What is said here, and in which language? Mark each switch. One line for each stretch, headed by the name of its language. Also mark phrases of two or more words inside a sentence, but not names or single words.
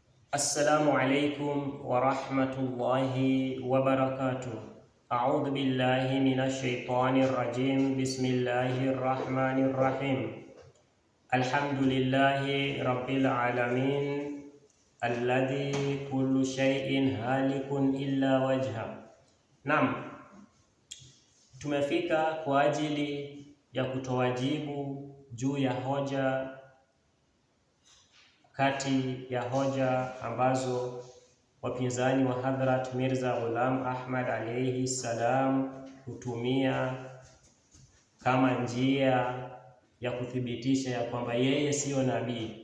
Arabic: السلام عليكم ورحمة الله وبركاته. أعوذ بالله من الشيطان الرجيم. بسم الله الرحمن الرحيم. الحمد لله رب العالمين الذي كل شيء هالك إلا وجهه.
Swahili: Naam, tumefika kwa ajili ya kutoa jibu juu ya hoja kati ya hoja ambazo wapinzani wa Hadhrat Mirza Ghulam Ahmad
Arabic: عليه السلام
Swahili: hutumia kama njia ya kuthibitisha ya kwamba yeye siyo nabii.